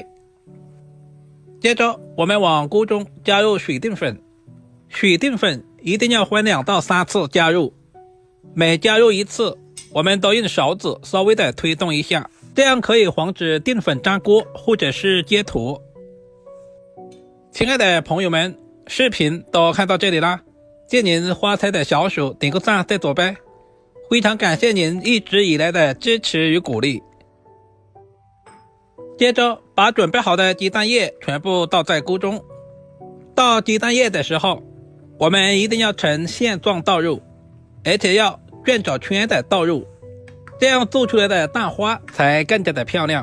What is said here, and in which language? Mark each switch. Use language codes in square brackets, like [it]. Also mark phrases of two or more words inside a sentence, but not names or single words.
[zh] 接着我們往鍋中加入水淀粉，水淀粉一定要分2到3次加入，每加入1次，我們都用勺子稍微的推動一下，這樣可以防止澱粉粘鍋或者是結坨。親愛的朋友們，視頻都看到這裡啦，借您花菜的小手點個讚再走唄，非常感謝您一直以來的支持與鼓勵。接着把準備好的雞蛋液全部倒在鍋中，倒雞蛋液的時候，我們一定要呈線狀倒入，而且要轉角圈的倒入，這樣做出來的蛋花才更加的漂亮。